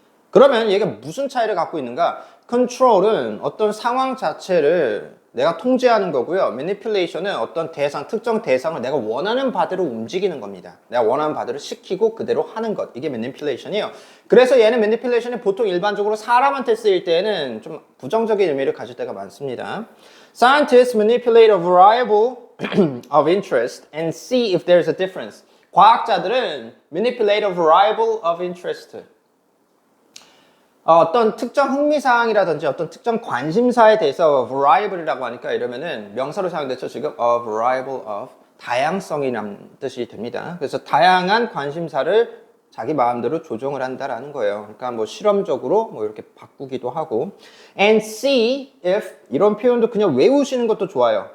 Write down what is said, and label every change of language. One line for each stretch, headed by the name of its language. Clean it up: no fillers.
Korean: 그러면 얘가 무슨 차이를 갖고 있는가? control은 어떤 상황 자체를 내가 통제하는 거고요. manipulation은 어떤 특정 대상을 내가 원하는 바대로 움직이는 겁니다. 내가 원하는 바대로 시키고 그대로 하는 것. 이게 manipulation이에요. 그래서 얘는 manipulation이 보통 일반적으로 사람한테 쓰일 때는 좀 부정적인 의미를 가질 때가 많습니다.
English: Scientists manipulate a variable of interest and see if there's a difference.
Korean: 과학자들은
English: manipulate a variable of interest.
Korean: 어떤 특정 흥미사항이라든지 어떤 특정 관심사에 대해서 variable이라고 하니까 이러면은 명사로 사용됐죠. 지금 a variable of 다양성이라는 뜻이 됩니다. 그래서 다양한 관심사를 자기 마음대로 조정을 한다라는 거예요. 그러니까 뭐 실험적으로 뭐 이렇게 바꾸기도 하고
English: and see if
Korean: 이런 표현도 그냥 외우시는 것도 좋아요.